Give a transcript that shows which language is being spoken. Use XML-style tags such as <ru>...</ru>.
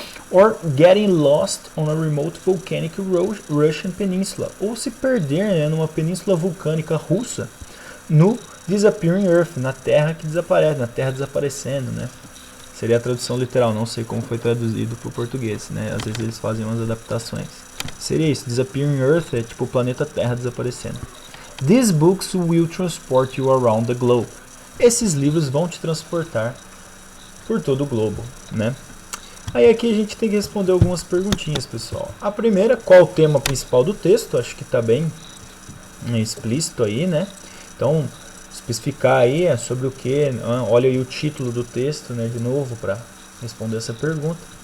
<en>Or getting lost on a remote volcanic Russian peninsula,</en> <pt>ou se perder, né, numa península vulcânica russa no Disappearing Earth, na Terra que desaparece, na Terra desaparecendo, né? Seria a tradução literal, não sei como foi traduzido para o português, né? Às vezes eles fazem umas adaptações. Seria isso, Disappearing Earth é tipo o planeta Terra desaparecendo.</pt> <en>These books will transport you around the globe.</en> <pt>Esses livros vão te transportar por todo o globo, né? Aí aqui a gente tem que responder algumas perguntinhas, pessoal. A primeira, qual o tema principal do texto? Acho que está bem explícito aí, né? Então, especificar aí sobre o que, olha aí o título do texto, né, de novo, para responder essa pergunta.</pt>